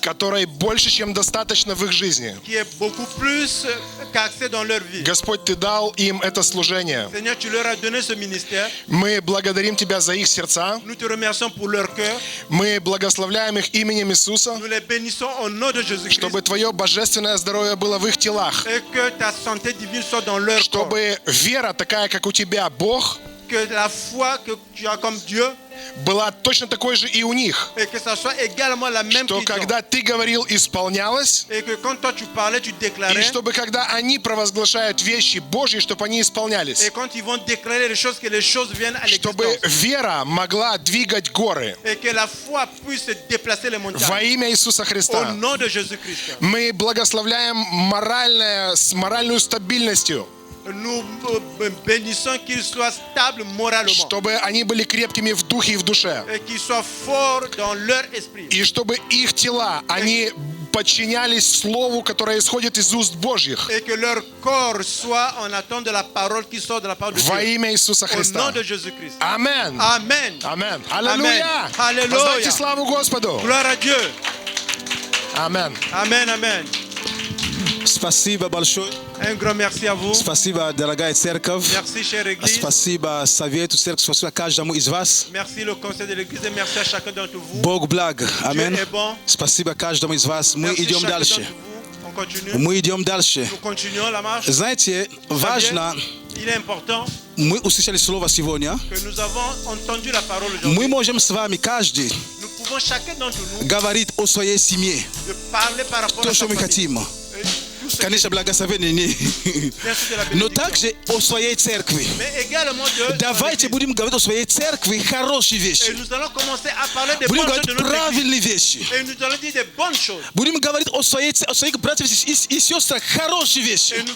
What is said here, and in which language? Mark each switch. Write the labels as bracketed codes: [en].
[ru] которой больше, чем достаточно в их жизни. [fr] Qui est beaucoup plus qu'accès dans leur vie. [ru] Господь, Ты дал им это служение. [fr] Seigneur, tu leur as donné ce ministère. [ru] Мы благодарим Тебя за их сердца. [fr] Nous te remercions pour leur cœur. [ru] Мы благословляем их именем Иисуса. [fr] Nous les bénissons au nom de Jésus-Christ. [ru] Чтобы Твое божественное здоровье было в их телах. [fr] Et que ta santé divine soit dans leur corps. [ru] Чтобы вера такая, как у Тебя, Бог, [fr] que la foi que tu as comme Dieu, [ru] была точно такой же и у них. [fr] Et que ça soit également la même [ru] что когда Ты говорил, исполнялось. [fr] Et que quand toi tu parlais, tu déclarais. [ru] И чтобы когда они провозглашают вещи Божьи, чтобы они исполнялись. [fr] Et quand ils vont déclarer les choses, que les choses viennent à l'existence. [ru] Чтобы вера могла двигать горы. [fr] Et que la foi puisse déplacer les montagnes. [ru] Во имя Иисуса Христа. [fr] Au nom de Jésus-Christ. [ru] Мы благословляем моральную стабильностью. [fr] Nous bénissons qu'ils soient stables moralement. [ru] Чтобы они были крепкими в духе и в душе. [fr] Et qu'ils soient forts dans leur esprit. [ru] И чтобы их тела, они подчинялись слову, которое исходит из уст Божьих. [fr] Et que leur corps soit en attente de la parole qui sort de la part de Dieu. [ru] Во имя Иисуса Христа. [fr] Au nom de Jésus-Christ. [ru] Амен. Амен. Амен. Аллилуйя. Аллилуйя. Воздайте славу Господу. [fr] Gloire à Dieu. [ru] Амен. Амен, амен. Спасибо большое. [fr] Un grand merci à vous. [ru] Спасибо, дорогая церковь. [fr] Merci, chère Église. [ru] Спасибо совету церкви, спасибо каждому из вас. [fr] Merci le conseil de l'Église et merci à chacun d'entre vous. [ru] Бог благ. Аминь. [fr] Dieu est bon. [ru] Спасибо каждому из вас. Мы [fr] Merci [ru] идем дальше. [fr] On continue. [ru] Мы идем дальше. [fr] Nous continuons la marche. [ru] Знаете, важно. [fr] Il est important. [ru] Мы услышали слово сегодня. [fr] Que nous avons entendu la parole aujourd'hui. [ru] Мы можем с вами каждый [fr] Nous pouvons chacun d'entre nous [ru] говорить о своей семье. [fr] de parler par rapport [ru] То, [fr] à [ru] что мы хотим. Конечно, благословение. Но также о своей церкви. Давайте будем говорить о своей церкви хорошие вещи. Будем говорить правильные вещи. Будем говорить о своих братьях и сестрах хорошие вещи.